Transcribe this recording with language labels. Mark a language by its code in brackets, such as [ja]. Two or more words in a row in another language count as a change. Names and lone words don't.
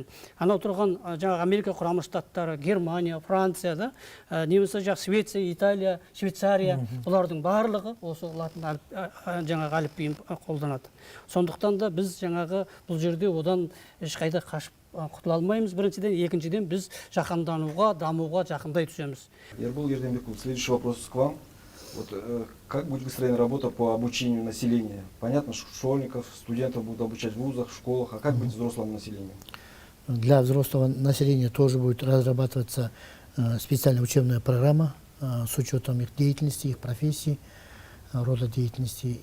[kk] Анау тұрған жаңағы Америка құрама штаттары, Германия, Франция, немесе Швеция, Италия, Швейцария, бұлардың барлығы осы латын жаңағы әліпбиін қолданады. Сондықтан да біз жаңағы бұл жерде одан ешқайда қашып құтыла алмаймыз. Біріншіден, екіншіден біз жаһандануға, дамуға жақындай түсеміз. Ербол Ерденбеков, [ru] следующий вопрос к вам. Вот, как будет выстроена работа по обучению населения? Понятно, что школьников, студентов будут обучать в вузах, в школах, а как быть взрослым населением? Для взрослого населения тоже будет разрабатываться специальная учебная программа с учетом их деятельности, их профессий, рода деятельности.